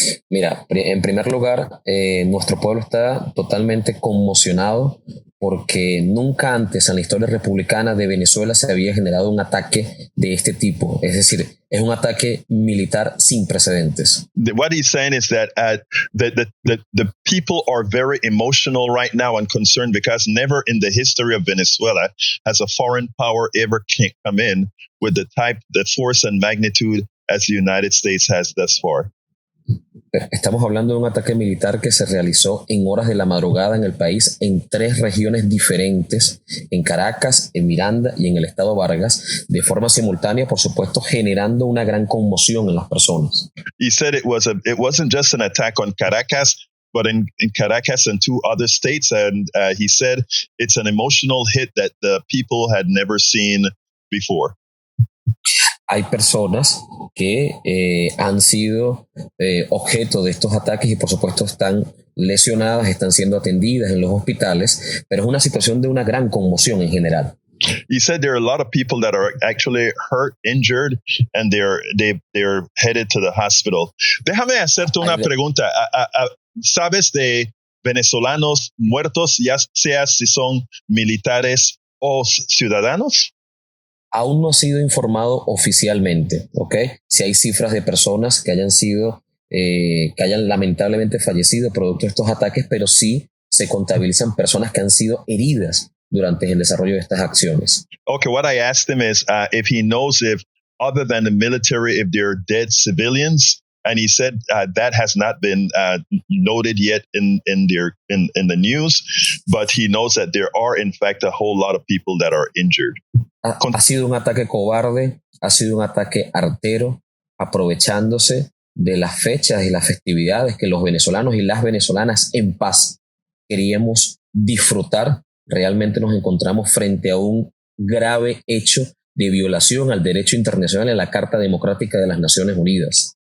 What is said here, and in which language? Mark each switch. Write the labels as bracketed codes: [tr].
[es] Mira, en primer lugar, nuestro pueblo está totalmente conmocionado porque nunca antes en la historia republicana de Venezuela se había generado un ataque de este tipo. Es decir, es un ataque militar sin precedentes. [en] What he's saying is that the people are very emotional right now and concerned because never in the history of Venezuela has a foreign power ever come in with the force and magnitude as the United States has thus far. [es] Estamos hablando de un ataque militar que se realizó en horas de la madrugada en el país en 3 regiones diferentes, en Caracas, en Miranda y en el estado Vargas, de forma simultánea, por supuesto, generando una gran conmoción en las personas. [en] He said it wasn't just an attack on Caracas, but in Caracas and 2 other states, and he said it's an emotional hit that the people had never seen before. [es] Hay personas que han sido objeto de estos ataques y por supuesto están lesionadas, están siendo atendidas en los hospitales, pero es una situación de una gran conmoción en general. [en] He said there are a lot of people that are actually hurt, injured, and they're headed to the hospital. [es] Déjame hacerte una pregunta. ¿Sabes de venezolanos muertos, ya sea si son militares o ciudadanos? Aún no ha sido informado oficialmente, ¿ok? Si hay cifras de personas que hayan sido, que hayan lamentablemente fallecido producto de estos ataques, pero sí se contabilizan personas que han sido heridas durante el desarrollo de estas acciones. [en] Okay, what I asked him is if he knows if, other than the military, if there are dead civilians, and he said that has not been noted yet in the news, but he knows that there are in fact a whole lot of people that are injured. [es] Ha sido un ataque cobarde, ha sido un ataque artero, aprovechándose de las fechas y las festividades que los venezolanos y las venezolanas en paz queríamos disfrutar. Realmente nos encontramos frente a un grave hecho de violación al derecho internacional y a la Carta Democrática de las Naciones Unidas.